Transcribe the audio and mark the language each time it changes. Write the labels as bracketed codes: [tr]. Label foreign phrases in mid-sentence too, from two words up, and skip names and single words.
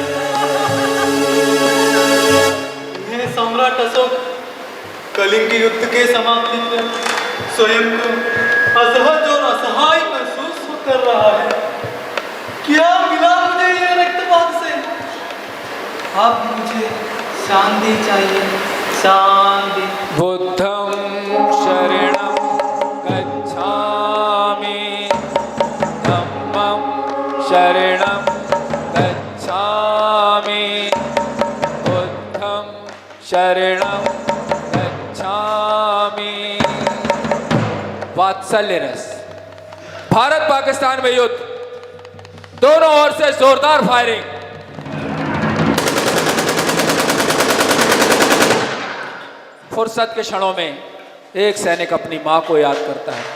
[hi] हे सम्राट अशोक, कलिंग युद्ध के समाप्ति पर स्वयं को असहज और असहाय महसूस कर रहा है। क्या अब मुझे शांति चाहिए, शांति। [pi] बुद्धं शरणं गच्छामि, धम्मं शरणं गच्छामि, बुद्धं शरणं गच्छामि। [hi] वात्सल्य रस। भारत पाकिस्तान में युद्ध, दोनों ओर से जोरदार फायरिंग। फुर्सत के क्षणों में एक सैनिक अपनी मां को याद करता है।